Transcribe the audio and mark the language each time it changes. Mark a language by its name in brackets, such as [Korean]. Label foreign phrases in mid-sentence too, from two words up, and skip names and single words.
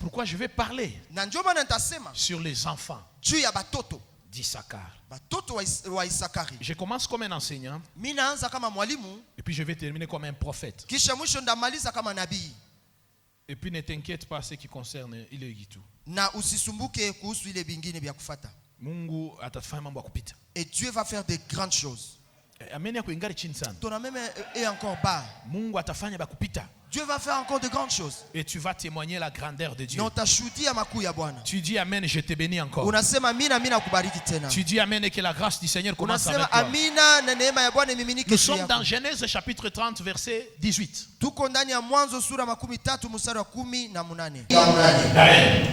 [French] pourquoi je vais parler sur les enfants d'Issachar. Je commence comme un enseignant et puis je vais terminer comme un prophète. Et puis ne t'inquiète pas ce qui concerne [Swahili] ile gitu. Mungu atafanya mambo ya kupita. [French] Et Dieu va faire des grandes choses. [Swahili] Amen yako ingari chini sana. [French] Ton amen est encore bas. [Swahili] Mungu atafanya ba kupita. [French] Dieu va faire encore de grandes choses. Et tu vas témoigner la grandeur de Dieu. Tu dis amen, je te bénis encore. Tu dis amen et que la grâce du Seigneur commence avec toi. Nous sommes dans Genèse chapitre 30 verset 18. Amen.